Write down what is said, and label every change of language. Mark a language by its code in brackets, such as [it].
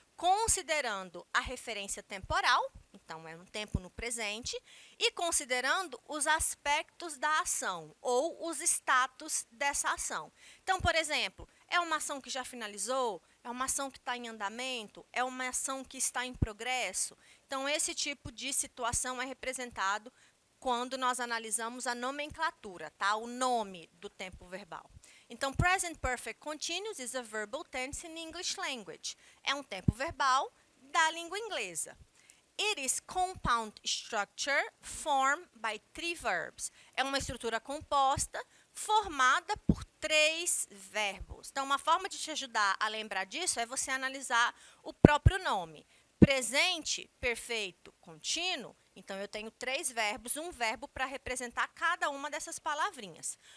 [pt] Considerando a referência temporal, então é um tempo no presente, e considerando os aspectos da ação ou os status dessa ação. Então, por exemplo, é uma ação que já finalizou? É uma ação que está em andamento? É uma ação que está em progresso? Então, esse tipo de situação é representado quando nós analisamos a nomenclatura, tá? O nome do tempo verbal. [en] Então, Present Perfect Continuous is a verbal tense in English language. [pt] É um tempo verbal da língua inglesa. [en] It is compound structure formed by 3 verbs. [pt] É uma estrutura composta formada por 3 verbos. Então, uma forma de te ajudar a lembrar disso é você analisar o próprio nome. Presente, perfeito, contínuo. Então, eu tenho 3 verbos, um verbo para representar cada uma dessas palavrinhas.